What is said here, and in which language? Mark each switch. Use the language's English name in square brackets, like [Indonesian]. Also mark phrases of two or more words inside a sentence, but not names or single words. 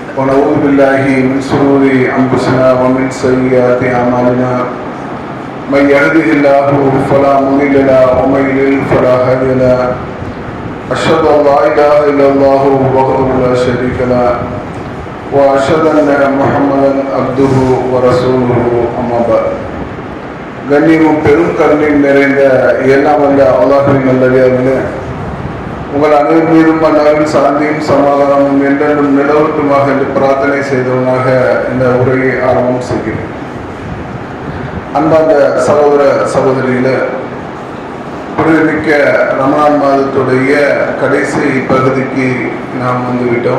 [Arabic] ونعوذ بالله من شرور أنفسنا ومن سيئات أعمالنا من يهده الله فلا مضل له ومن يضلل فلا هادي له أشهد أن لا إله إلا الله وحده لا شريك له وأشهد أن محمدا عبده ورسوله أما بعد [Tamil] கண்ணியமும் பெரும் கருணையும் நிறைந்த எல்லாம் வல்ல அல்லாஹ்வின் நல்லடியார்களே, உங்கள் அனைவரும் மீதும் அல்லாஹ்வின் சாந்தியும் சமாதானமும் என்றென்றும் நிலவட்டுமாக என்று பிரார்த்தனை செய்தவனாக இந்த உரையை ஆரம்பம் செய்கிறேன். அன்பார்ந்த சகோதர சகோதரிகளே, புனிதமிக்க ரமலான் மாதத்துடைய கடைசி பகுதிக்கு நாம் வந்துவிட்டோம்.